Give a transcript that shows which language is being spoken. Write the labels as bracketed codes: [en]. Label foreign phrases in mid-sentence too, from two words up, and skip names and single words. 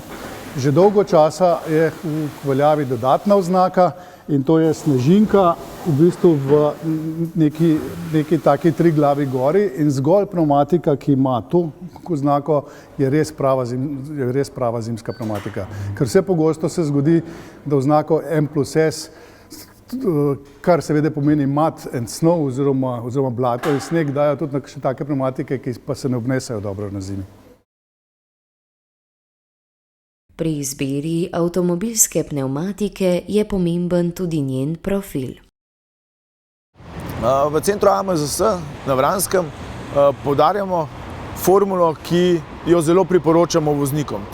[sl] Že dolgo časa je v veljavi dodatna oznaka in to je snežinka v bistvu v neki taki triglavi gori in zgolj pnevmatika, ki ima to oznako, je res prava zimska pnevmatika. Ker vse pogosto se zgodi, da oznako M+S, kar seveda pomeni [en] mud and snow [sl] oziroma blato in sneg, dajo tudi še take pnevmatike, ki pa se ne obnesejo dobro na zimi. Pri izbiri avtomobilske pnevmatike je pomemben tudi njen profil. V centru AMZS na Vranskem poudarjamo formulo, ki jo zelo priporočamo voznikom.